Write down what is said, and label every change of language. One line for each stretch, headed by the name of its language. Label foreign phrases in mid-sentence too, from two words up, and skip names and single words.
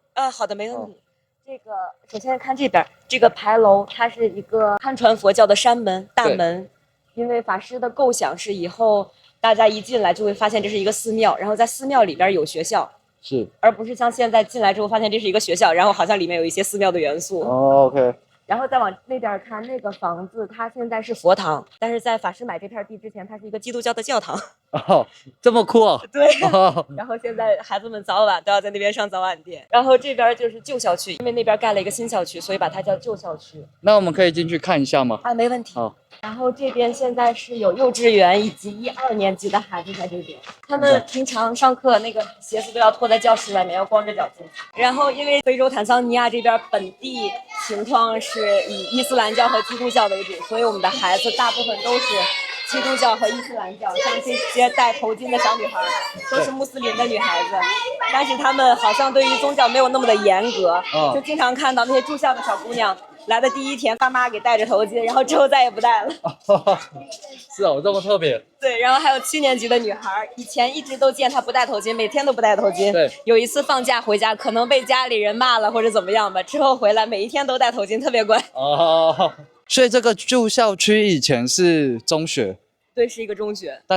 Chinese: 好的，沒問題。這個首先看這邊，這個牌樓，它是一個漢傳佛教的山門大門。因為法師的構想是以後大家一進來就會發現這是一個寺廟，然後在寺廟裡邊有學校，是，而不是像現在進來之後發現這是一個學校，然後好像裡面有一些寺廟的元素。 OK。然後再往那邊看，那個房子它現在是佛堂，但是在法師買這片地之前，它是一個基督教的教堂。哦，這麼酷哦。对。哦，然後現在孩子們早晚都要在那邊上早晚店。然後這邊就是舊校區，因為那邊蓋了一個新校區，所以把它叫舊校區。那我們可以進去看一下嗎？啊，沒問題。好。然後這邊現在是有幼稚園以及1、2年級的孩子在這邊，他們平常上課那個鞋子都要脫在教室外面，要光着腳進去。然後因為非洲坦桑尼亞這邊本地情況是以伊斯蘭教和基督教為主，所以我們的孩子大部分都是基督教和伊斯蘭教，像這些戴頭巾的小女孩都是穆斯林的女孩子，但是她們好像对於宗教沒有那麼的嚴格，就經常看到那些住校的小姑娘來的第一天，爸媽給戴着頭巾，然後之後再也不戴了。是哦，這麼特別。對，然後還有7年級的女孩，以前一直都見她不戴頭巾，每天都不戴頭巾。對，有一次放假回家，可能被家裡人罵了或者怎麼樣吧，之後回來每一天都戴頭巾，特別乖。哦，所以這個舊校區以前是中學。对，是一個中學。但